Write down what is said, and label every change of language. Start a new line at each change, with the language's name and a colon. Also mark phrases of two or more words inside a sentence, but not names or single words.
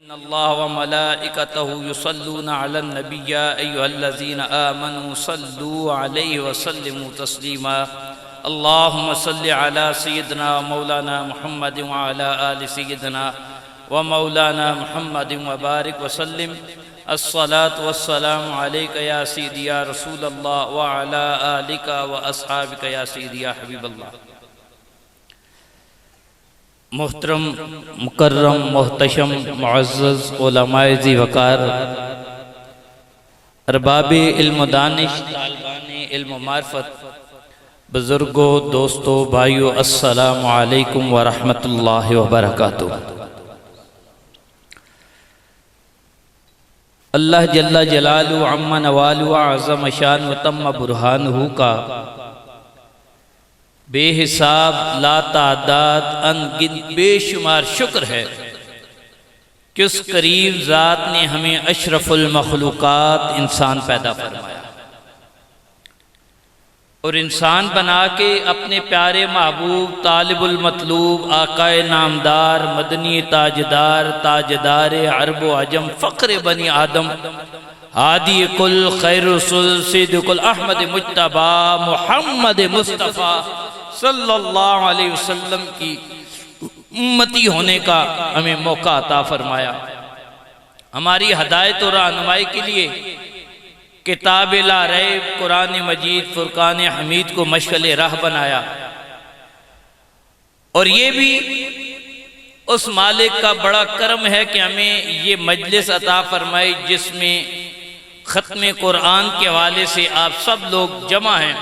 Arabic: الله وملائكته يصلون على النبي يا أيها الذين آمنوا صلوا عليه وسلموا تسليما. اللهم صل على سيدنا مولانا محمد وعلى آل سيدنا ومولانا محمد وبارك وسلم. الصلاة والسلام عليك يا سيدي يا رسول الله وعلى آلك وأصحابك يا سيدي يا حبيب الله.
Urdu: محترم مکرم محتشم معزز علمائے ذی وقار، ارباب علم دانش، طالبان علم معرفت، بزرگو، دوستو، بھائیو,
Arabic: السلام عليكم ورحمة الله وبركاته.
Urdu: अल्लाह
Arabic: جل جلاله عم نواله أعظم شأن وتم برهانه
Urdu: کا بےحساب لاتعداد ان گنت بےشمار شکر ہے کہ اس کریم ذات نے ہمیں اشرف المخلوقات انسان پیدا فرمایا اور انسان بنا کے اپنے پیارے محبوب طالب المطلوب آقائے نامدار مدنی تاجدار تاجدار عرب و عجم فخر بنی آدم ہادی کل خیر رسول صدیق الاحمد مجتبیٰ محمد مصطفیٰ
Arabic: صلى الله عليه وسلم
Urdu: کی امتی ہونے کا ہمیں موقع عطا فرمایا. ہماری ہدایت اور رہنمائی کے لیے کتاب لاریب قرآن مجید فرقان حمید کو مشعل راہ بنایا اور یہ بھی اس مالک کا بڑا کرم ہے کہ ہمیں یہ مجلس عطا فرمائی جس میں ختم قرآن کے حوالے سے آپ سب لوگ جمع ہیں.